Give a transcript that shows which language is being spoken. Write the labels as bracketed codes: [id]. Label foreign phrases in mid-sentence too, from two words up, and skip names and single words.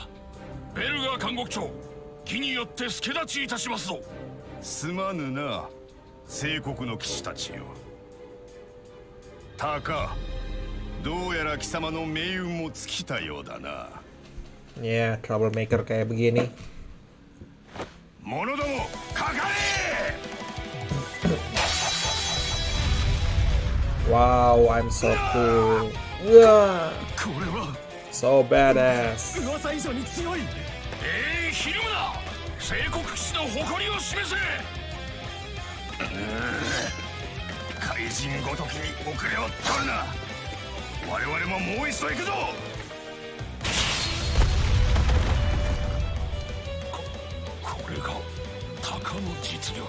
[ja] ベルガー監獄長、義によって助立ちいたしますぞ。すまぬな、聖国の騎士たちよ。タカ、どうやら貴様の命運も尽きたようだな。 [en] Yeah, [id] troublemaker kayak begini. [ja] 者ども、かかれ [en] ！Wow, I'm so cool. So badass. [ja] 噂以上に強い。ひるむな。聖国騎士の誇りを示せ。怪人ごときに遅れを取るな。我々ももう一度行くぞ。これがタカの実力。